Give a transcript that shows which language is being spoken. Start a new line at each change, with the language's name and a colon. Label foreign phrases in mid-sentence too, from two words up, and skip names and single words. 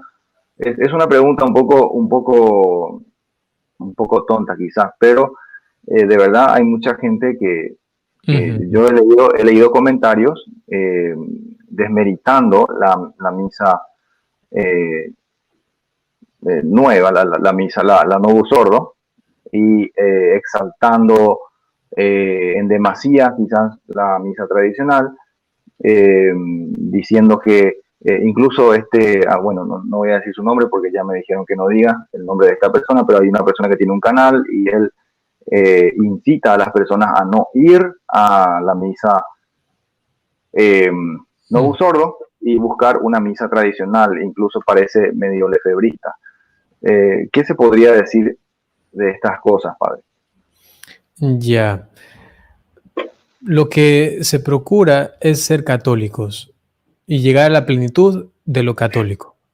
Spanish: Es una pregunta un poco tonta quizás, pero de verdad hay mucha gente que yo he leído comentarios desmeritando la misa nueva, la misa, la
Latin: novus ordo,
Spanish: y exaltando en demasía quizás la misa tradicional, diciendo que incluso bueno, no voy a decir su nombre porque ya me dijeron que no diga el nombre de esta persona, pero hay una persona que tiene un canal y él incita a las personas a no ir a la misa
Latin: novus ordo
Spanish: y buscar una misa tradicional, incluso parece medio lefebrista. ¿Qué se podría decir de estas cosas, Padre? Ya. Lo que se procura es ser católicos y llegar a la plenitud de lo católico.